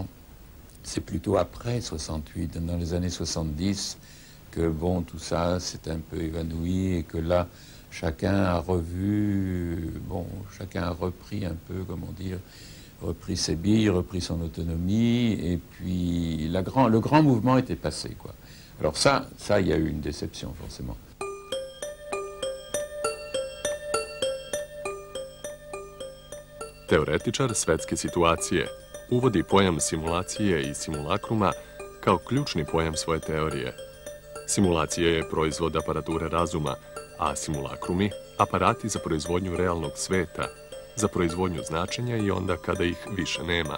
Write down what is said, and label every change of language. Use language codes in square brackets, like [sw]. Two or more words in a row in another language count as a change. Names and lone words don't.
[fr] C'est plutôt après 68, dans les années 70, que bon, tout ça s'est un peu évanoui et que là, chacun a repris un peu, comment dire, repris ses billes, repris son autonomie, et puis le grand mouvement était passé, quoi. Alors ça, il y a eu une déception, forcément. [sr] Teoretičar svetske situacije uvodi pojam simulacije i simulakruma kao ključni pojam svoje teorije. Simulacija je proizvod aparature razuma, a simulakrumi aparati za proizvodnju realnog sveta, za proizvodnju značenja i onda kada ih više nema.